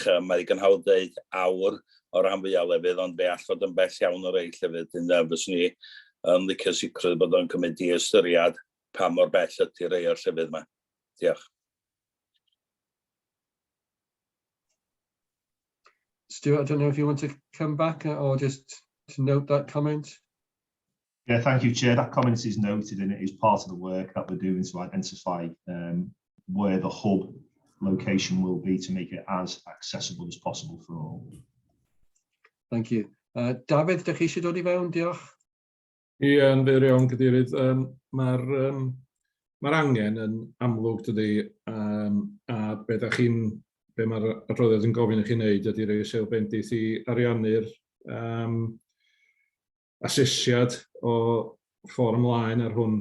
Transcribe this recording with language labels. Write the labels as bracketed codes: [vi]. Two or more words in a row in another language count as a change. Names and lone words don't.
[cy] Mae gynhawd dweud awr o rhan fwyaf o lefydd, ond fe all fod yn bell iawn o rei llefydd. Fyswn ni yn licio sicrwydd bod o'n cymryd i ystyriad pa mor bell ydy rei o'r llefydd yma. Diolch. [en] Stuart, I don't know if you want to come back or just to note that comment. Yeah, thank you, Chair. That comment is noted and it is part of the work that we're doing to identify where the hub location will be to make it as accessible as possible for all. Thank you. [cy] David, ydych chi eisiau dod I fewn? Diolch. Yn fyr iawn, Cadeirydd. Mae'r angen yn amlwg dydy, a be mae'r adroddiad yn gofyn I chi wneud ydy rhoi seil bendith I ariannu'r asesiad o ffordd ymlaen ar hwn.